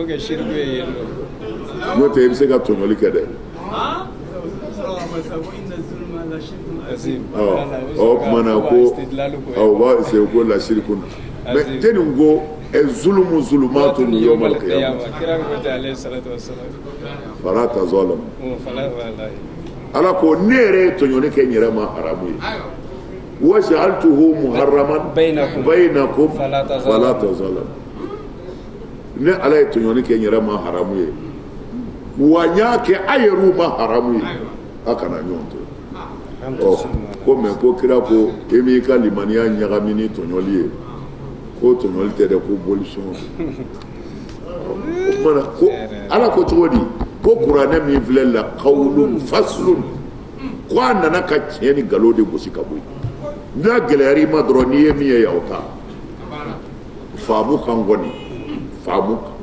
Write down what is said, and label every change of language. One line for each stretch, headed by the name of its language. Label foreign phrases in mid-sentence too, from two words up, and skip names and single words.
Bambara: n'o tɛ i bɛ se ka tɔɲɔli kɛ dɛ o kumana ko u b'a essayer ko la shirku mais jɛni ko zulumu
Arabic: ظلمات يوم القيامة فلا تظالموا
Bambara: ala ko ne yɛrɛ ye tɔɲɔli kɛ n yɛrɛ ma haramu ye
Arabic: وجعلته محرما بينكم فلا تظالموا
Bambara: ne ala ye tɔɲɔli kɛ n yɛrɛ ma haramu ye wa n y'a kɛ a yɛrɛw ma haramu ye a kana ɲɔgɔn to ko mɛ ko kira ko e m'i ka limaniya ɲagami ni tɔɲɔli ye ko tɔɲɔli tɛ dɛ ko bolisɔn o kumana ko ala ko cogo di ko kuranɛ min filɛ
Arabic: لقول فصل
Bambara: ko a nana ka tiɲɛ ni nkalon de gosi ka bɔ yen n'a gɛlɛyara i ma dɔrɔn n'i ye min ye yaw ta faamu kan kɔni faamu